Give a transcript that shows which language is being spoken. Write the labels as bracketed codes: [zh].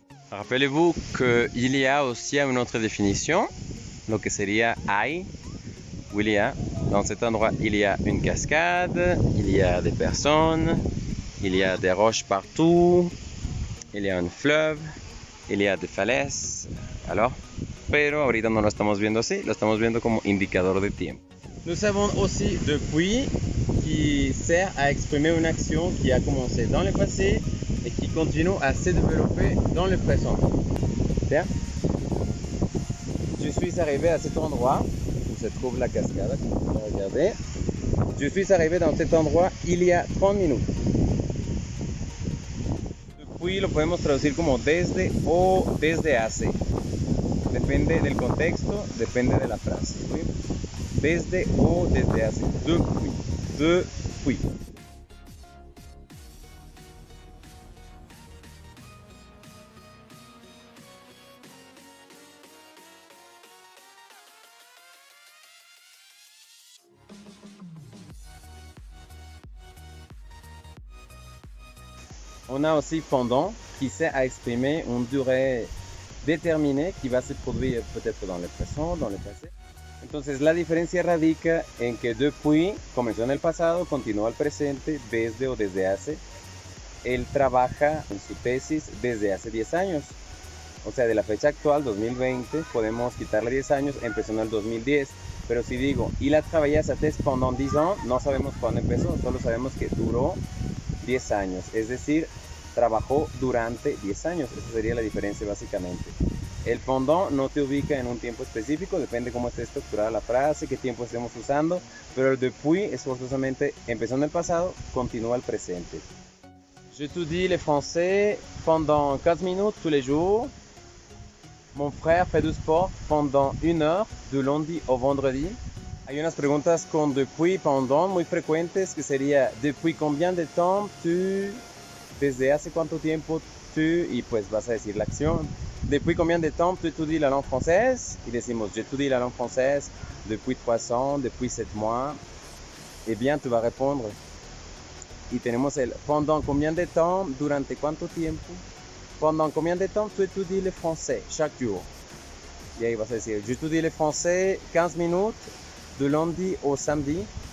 [fr] Rappelez-vous qu'il y a aussi une autre définition, [es] lo que sería hay, [fr] où il y a. Dans cet endroit, il y a une cascade, il y a des personnes, il y a des roches partout, il y a un fleuve, il y a des falaises. [es] Alors, pero ahorita no lo estamos viendo así, lo estamos viendo como indicador de tiempo. [fr] Nous avons aussi depuis qui sert à exprimer une action qui a commencé dans le passé et qui continue à se développer dans le présent. Bien. Je suis arrivé à cet endroit où se trouve la cascade, comme vous pouvez regarder. Je suis arrivé dans cet endroit il y a 30 minutes. [es] Depuis lo podemos traducir como desde o desde hace. Depende del contexto, depende de la frase. ¿Sí? Desde o desde hace. Depuis. Depuis. [fr] On a aussi pendant qui sert à exprimer une durée déterminée qui va se produire peut-être dans le présent, dans le passé. [es] Entonces la diferencia radica en que depuis comenzó en el pasado, continúa al presente, desde o desde hace. Él trabaja en su tesis desde hace 10 años. O sea, de la fecha actual, 2020, podemos quitarle 10 años, empezó en el 2010. Pero si digo, [fr] il a travaillé à sa thèse pendant 10 ans, [es] no sabemos cuándo empezó, solo sabemos que duró 10 años. Es decir, trabajó durante 10 años. Esa sería la diferencia básicamente. El pendant no te ubica en un tiempo específico, depende cómo esté estructurada la frase, qué tiempo estemos usando, pero el depuis es forzosamente, empezó en el pasado, continúa el presente. [fr] Je étudie le français pendant 15 minutes tous les jours. Mon frère fait du sport pendant 1 heure, du lundi au vendredi. [es] Hay unas preguntas con depuis, pendant muy frecuentes, que sería [fr] depuis combien de temps tu, [es] desde hace cuánto tiempo tu, y pues vas a decir la acción. [fr] Depuis combien de temps tu étudies la langue française? [es] Y decimos, [fr] j'étudie la langue française depuis 3 ans, depuis 7 mois. Eh bien, tu vas répondre. [es] Y tenemos el [fr] pendant combien de temps, [es] durante cuánto tiempo. [fr] Pendant combien de temps tu étudies le français chaque jour? [es] Y ahí vas a decir, [fr] j'étudie le français 15 minutes, de lundi au samedi.